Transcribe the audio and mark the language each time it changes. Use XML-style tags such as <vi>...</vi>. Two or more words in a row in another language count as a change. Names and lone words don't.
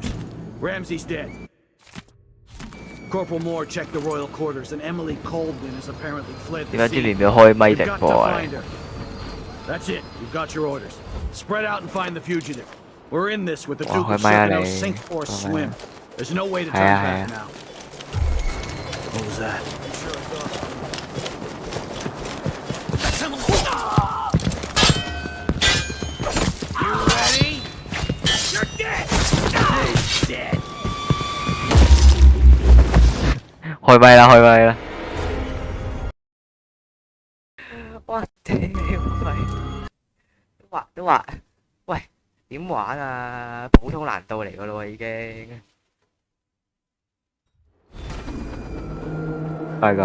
<en>Ramsey's dead. Corporal Moore checked the royal quarters, and Emily Coldwin has apparently fled the scene.</en> <yue>點解啲連開咪直</yue> <en>We've got</en> <yue>播</yue> <en>to</en> <yue>啊？</yue> <en>find her. That's it. You've got your orders. Spread out and find the fugitive. We're in this with the Duke of Circano, sink or swim. There's no way to turn back now. What was that? That's Emily. You ready? You're dead. He's dead.</en> <yue>開咪啦，開咪啦！哇屌喂！都話，喂點玩啊？普通難度嚟噶咯喎已經。係咁。</yue>